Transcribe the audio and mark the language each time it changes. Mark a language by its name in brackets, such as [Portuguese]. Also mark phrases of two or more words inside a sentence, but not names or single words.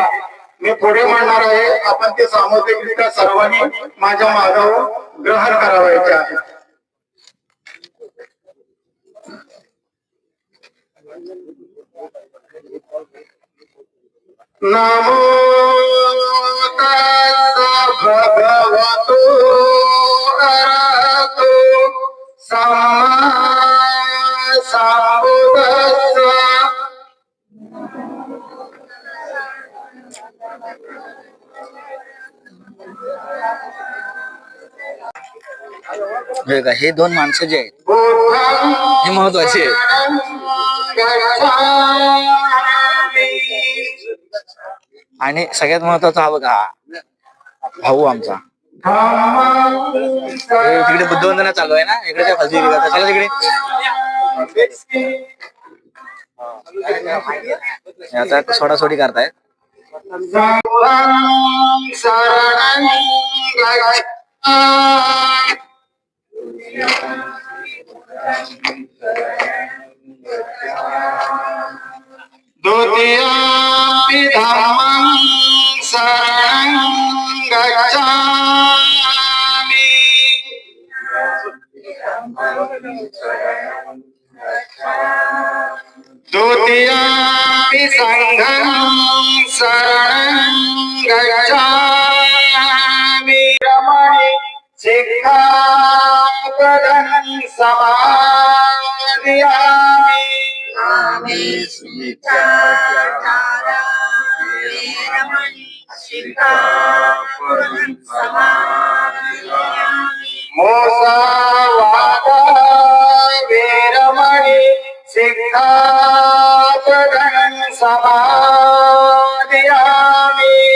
[Marathi] मी पुढे म्हणणार आहे, आपण ते सामुदायिकरित्या सर्वांनी माझ्या मागावर ग्रहण करावायचे आहे. [Pali] नमो तस्स भगवतो अरहतो सम्मा संबुद्धस्स. [Marathi] हे का, हे दोन माणसं जे आहेत बुद्धं हे महत्वाचे आहेत. आणि सगळ्यात महत्वाचा हा बघा, भाऊ आमचा. हे तिकडे बुद्धवंदना चालू आहे ना, इकडे खालची चला तिकडे. हे आता सोडासोडी करतायत. [Pali] द्वितीयम्पि धम्मं शरणं गच्छामि. द्वितीयम्पि संघं शरणं गच्छामि. रमणे सिक्खापदं समादयामि. मोसवादा वीरमणि सिक्खापदं समादयामि.